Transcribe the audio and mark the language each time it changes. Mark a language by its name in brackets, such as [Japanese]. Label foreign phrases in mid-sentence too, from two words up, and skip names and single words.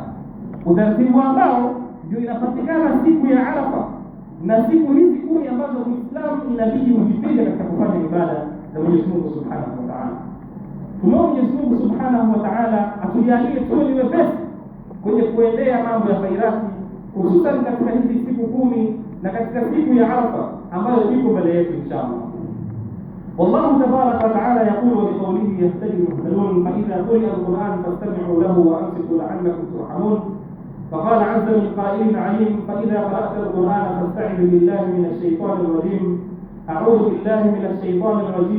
[Swahili] Utaratibu ambao ndio inapatikana siku ya Arafa, na siku hizi 10 ambazo Muislamu inabidi ujipinde katika kufanya ibada za Mwenyezi Mungu [Arabic] سبحانه وتعالى. [Swahili] Tunaomba Mwenyezi Mungu [Arabic] سبحانه وتعالى [Swahili] atujalie tuwe ni wepesi kwenye kuendea mambo ya khairati, hususan katika hizi siku 10 na katika siku ya Arafa ambayo iko mbele yetu inshallah. [Arabic] والله تبارك وتعالى يقول وبقوله يهتدي المهتدون، فإذا قرئ القرآن فاستمعوا له وأنصتوا لعلكم ترحمون. فقال عز من قائل عليم، فإذا قرأت القرآن فاستعذ بالله من الشيطان الرجيم. أعوذ بالله من الشيطان الرجيم.